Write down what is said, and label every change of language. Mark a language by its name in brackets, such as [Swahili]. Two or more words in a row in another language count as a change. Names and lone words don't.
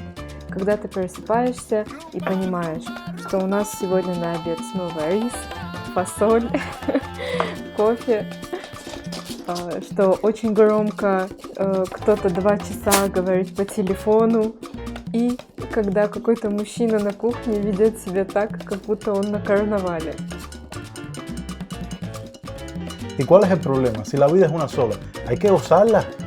[Russian] Когда ты просыпаешься и понимаешь, что у нас сегодня на обед снова рис, фасоль, кофе, что очень громко кто-то 2 часа говорит по телефону, и когда какой-то мужчина на кухне ведет себя так, как будто он на карнавале. [Spanish] ¿Y cuál es el problema? Si la vida es una sola, hay que gozarla.